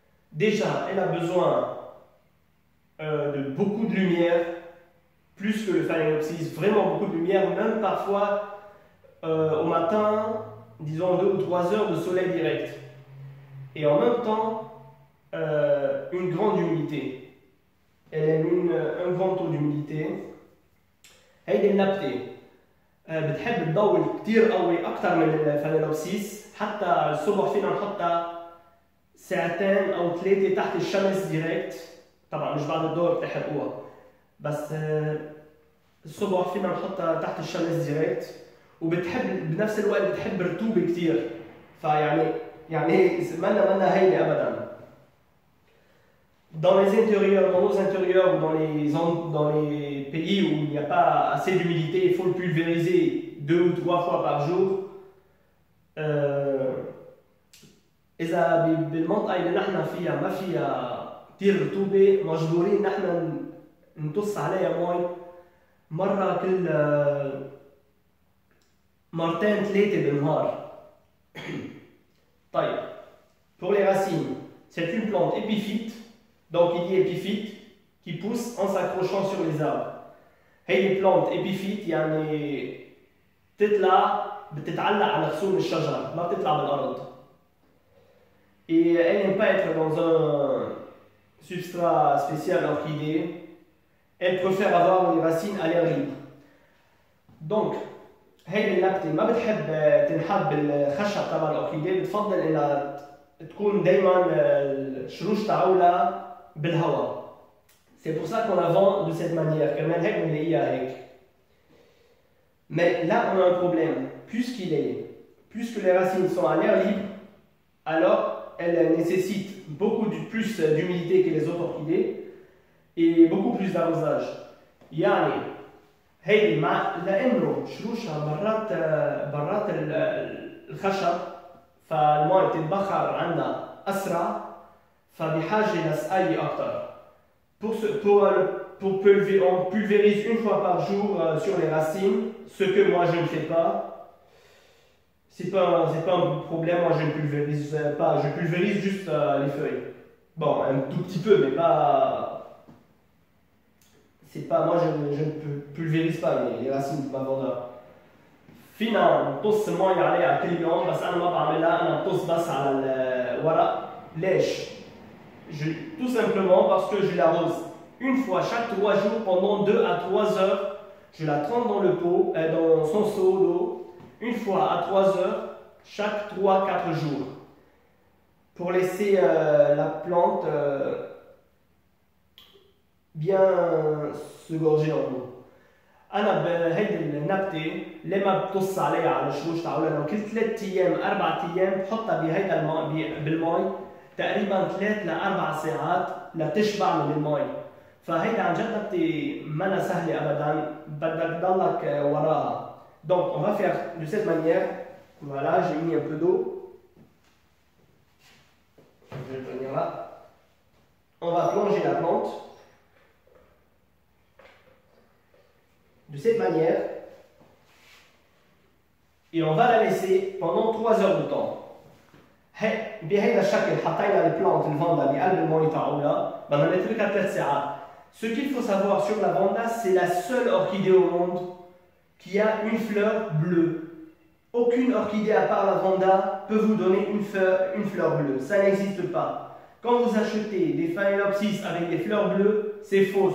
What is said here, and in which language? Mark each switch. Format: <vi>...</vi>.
<fr>Déjà, elle a besoin de beaucoup de lumière, plus que le phalaenopsis, vraiment beaucoup de lumière, même parfois au matin, disons 2 ou 3 heures de soleil direct. Et en même temps, une grande humidité. Elle aime un grand taux d'humidité.</fr> <ar>هيدي النبتة بتحب الضوء كتير قوي أكثر من الفالينوبسيس. حتى الصبح فينا نحطها 2 أو 3 تحت الشمس ديريكت. طبعا مش بعد الظهر بتحرقوها، بس الصبح فينا نحطها تحت الشمس ديريكت. وبتحب بنفس الوقت بتحب رطوبة كتير. فيعني منا هينة أبدا.</ar> <fr>Dans les intérieurs, dans nos intérieurs ou dans les pays où il n'y a pas assez d'humidité, il faut le pulvériser 2 ou 3 fois par jour.</fr> <ar>إذا بالمنطقة اللي نحن فيها ما فيها كتير رطوبة مجبورين نحن نطص عليها مي مرة كل مرتين ثلاثة بالنهار. طيب,</ar> <fr>pour les racines, c'est une plante épiphyte, donc il dit épiphyte, qui pousse en s'accrochant sur les arbres.</fr> <ar>هي</ar> <fr>plante épiphyte</fr> <ar>يعني تطلع بتتعلق على خصوم الشجر ما بتطلع بالأرض.</ar> <fr>Et elle n'aime pas être dans un substrat spécial orchidée. Elle préfère avoir les racines à l'air libre. Donc,</fr> <ar>هيدي النبتة ما بتحب تنحب بالخشب تبع الأوركيديه، بتفضل إنها تكون دايما الشروش تاعولها بالهواء.</ar> <fr>C'est pour ça qu'on la vend de cette manière.</fr> <ar>كمان هيك بنلاقيها هيك.</ar> <fr>Mais là, on a un problème. Puisque les racines sont à l'air libre, alors elles nécessitent beaucoup plus d'humidité que les autres orchidées et beaucoup plus d'arrosage.</fr> <ar>يعني هيدي لانه شروشها برات الخشب فالماء بتتبخر عندها اسرع فبحاجه لسقايه اكثر.</ar> <fr>Pour on pulvérise une fois par jour sur les racines, ce que moi je ne fais pas. C'est pas un problème, moi je ne pulvérise pas, je pulvérise juste les feuilles. Bon, un tout petit peu, mais pas. C'est pas, moi je ne pulvérise pas les racines de ma vanda.</fr> <ar>فينا نقص المي عليها كل يوم، بس أنا ما بعملها، أنا بقص بس على الورق. ليش؟</ar> <fr>Tout simplement parce que je l'arrose une fois chaque 3 jours pendant 2 à 3 heures. Je la trempe dans le pot, dans son seau d'eau, une fois à 3 heures chaque 3-4 jours. Pour laisser la plante bien se gorger en eau.</fr> <ar>أنا بهيدي النبتة لما بقص عليها على الشروش تاعولها لو كل 3 أيام 4 أيام بحطها بهيدا الماء بالماء تقريبا 3 ل 4 ساعات لتشبع من الماء. فهيدا عن جد نبتة منا سهلة أبدا، بدك تضلك وراها.</ar> <fr>Donc on va faire de cette manière. Voilà, j'ai mis un peu d'eau. Je vais venir là. On va plonger la plante. De cette manière. Et on va la laisser pendant 3 heures de temps.</fr> <ar>بهذا الشكل حطينا البلانت الفاندا بقلب المي تاعولها بدنا نتركها 3 ساعات.</ar> <fr>Ce qu'il faut savoir sur la vanda, c'est la seule orchidée au monde qui a une fleur bleue. Aucune orchidée à part la vanda peut vous donner une fleur bleue. Ça n'existe pas. Quand vous achetez des phalaenopsis avec des fleurs bleues, c'est faux.</fr>